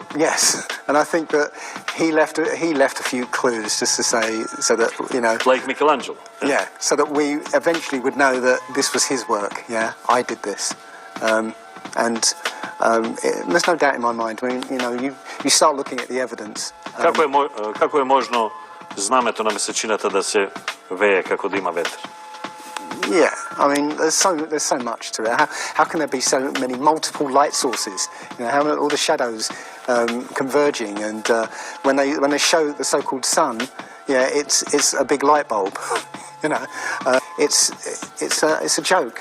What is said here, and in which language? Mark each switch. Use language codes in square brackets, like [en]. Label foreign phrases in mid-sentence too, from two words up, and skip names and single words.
[en] Yes, and I think that he left a few clues just to say so that like Michelangelo. Yeah, so that we eventually would know that this was his work. Yeah, I did this, there's no doubt in my mind. I mean, you start looking at the evidence. [mk] Како е можно знамето на месечината да се вее како да има ветер? [en] Yeah, I mean, there's so much to it. How can there be so many multiple light sources? How are all the shadows converging? And when they show the so-called sun, yeah, it's a big light bulb. It's a joke.